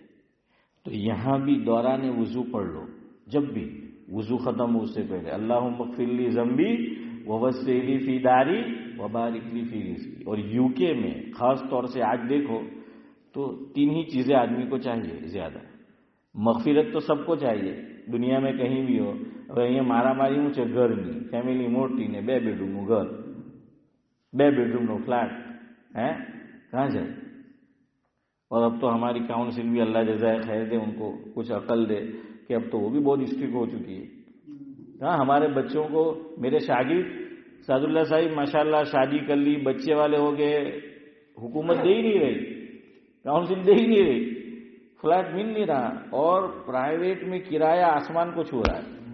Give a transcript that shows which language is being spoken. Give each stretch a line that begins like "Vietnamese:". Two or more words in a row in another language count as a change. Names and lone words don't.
Urdu: تو یہاں بھی دوران وضو پڑھ لو. جب بھی وضو ختم ہو اس سے پہلے
Arabic: اللہم اغفر لی ذنبی ووسع لی فی داری وبارک لی فی رزقی.
Urdu: اور یو کے میں خاص طور سے آج دیکھو تو تین ہی چیزیں آدمی کو چاہیے زیادہ. مغفرت تو سب کو چاہیے دنیا میں کہیں بھی ہو.
Gujarati: હવે અહીંયા મારામારી હું છે ઘરની, ફેમિલી મોટી ને 2 બેડરૂમનું ઘર, 2 બેડરૂમનો ફ્લેટ,
Urdu: کہاں جائے. اور اب تو ہماری کاؤنسل بھی اللہ جزائے خیر دے ان کو کچھ عقل دے کہ اب تو وہ بھی بہت اسٹرکٹ ہو چکی ہے. ہاں ہمارے بچوں کو میرے شاگرد سعد اللہ صاحب ماشاءاللہ شادی کر لی، بچے والے ہو گئے، حکومت دے ہی نہیں رہی، کاؤنسل دے ہی نہیں رہی، فلیٹ مل نہیں رہا اور پرائیویٹ میں کرایہ آسمان کو چھو رہا ہے.